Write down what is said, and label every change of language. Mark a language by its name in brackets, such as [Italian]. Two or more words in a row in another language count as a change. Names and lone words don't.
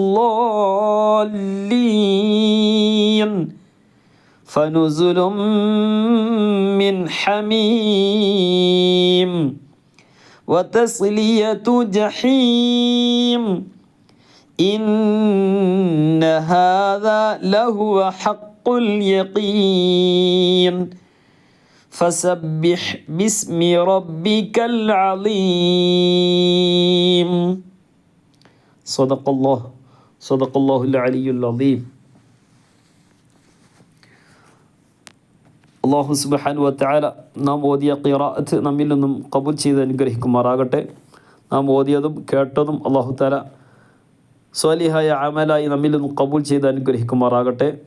[Arabic] الضالين فنزل من حميم وتصلية جحيم إن هذا لهو حق اليقين فسبح باسم ربك العظيم. صدق الله العلي العظيم. الله سبحانه وتعالى [Malayalam] നാം ഓതിയ ഖിറാഅത്ത് നമ്മിൽ നിന്നും ഖബൂൽ ചെയ്ത് അനുഗ്രഹിക്കുമാറാകട്ടെ. നാം ഓതിയതും കേട്ടതും [Arabic] الله تعالى [Malayalam] സ്വാലിഹായ അമലായി നമ്മിൽ നിന്നും ഖബൂൽ ചെയ്ത് അനുഗ്രഹിക്കുമാറാകട്ടെ.